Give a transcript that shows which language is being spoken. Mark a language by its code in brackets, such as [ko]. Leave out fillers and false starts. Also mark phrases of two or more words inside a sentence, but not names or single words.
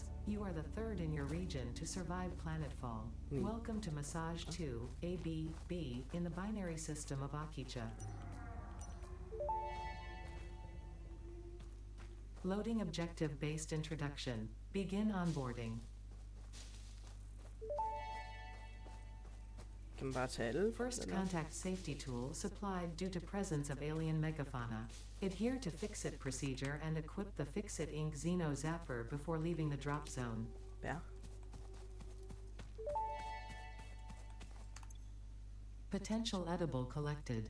[en] You are the third in your region to survive planetfall. Hmm. Welcome to Massage 2, ABB, in the binary system of Akicha. Loading objective-based introduction. Begin onboarding. [da] Kan man bare tage alle? [en] First [da] eller? [en] contact safety tool supplied due to presence of alien megafauna. Adhere to Fixit procedure and equip the Fixit Inc. Xeno Zapper before leaving the drop zone. [da] Ja. [en] Potential edible collected.